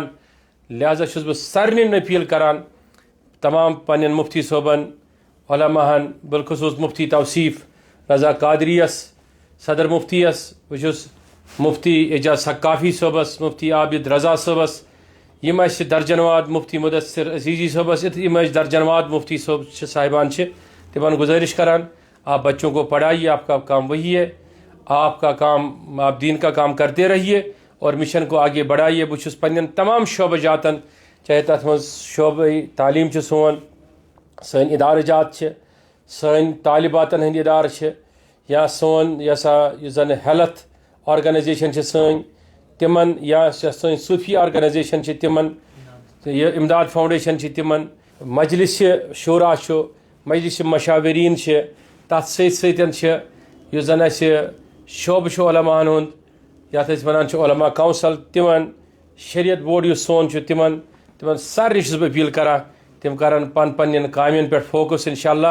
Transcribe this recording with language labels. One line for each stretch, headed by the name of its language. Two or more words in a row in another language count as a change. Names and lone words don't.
Kashmiri: لہذا چھُس بہٕ سارنٕے اپیٖل کران, تمام پننٮ۪ن مفتی صٲبن, علماہن, بالخصوٗص مفتی توصیف رضا قادریس, صدر مفتیس, بہٕ چھُس مفتی اعجاز ثقافی صٲبس, مفتی عابد رضا صٲبس, یِم اَسہِ درجن واد مفتی مدثر عزیزی صٲبس, یِم اَسہِ درجن واد مفتی صٲب چھِ صاحبان چھِ, تِمن گزٲرِش کران
Urdu: آپ بچوں کو پڑھائیے, آپ کا کام وہی ہے, آپ کا کام, آپ دین کا کام کرتے رہیے اور مشن کو آگے بڑھائیے.
Kashmiri: بہٕ چھُس پننٮ۪ن تمام شعبہ جاتن, چاہے تتھ منٛز شعبہ تعلیٖم چھُ سون, سٲنۍ اِدارٕ جات چھِ, سٲنۍ طالباتن ہٕنٛدۍ اِدارٕ چھِ, یا سون یہِ ہسا یُس زن
English: health organisation
Kashmiri: چھِ سٲنۍ تِمن, یا سٲنۍ صوٗفی آرگنایزیشن چھِ تِمن, یہِ اِمداد فاوُنڈیشن چھِ تِمن, مجلس شورا چھُ, مجلس مشاورین چھِ, تتھ سۭتۍ چھِ یُس زن اَسہِ شعبہٕ چھُ علماہن ہُنٛد, یتھ أسۍ ونان چھِ علما کونسل, تِمن, شریعت بورڈ یُس سون چھُ تِمن, تمن سارے چھُس بہٕ اپیٖل کران تِم کرن پننٮ۪ن کامٮ۪ن پٮ۪ٹھ فوکس انشاءاللہ.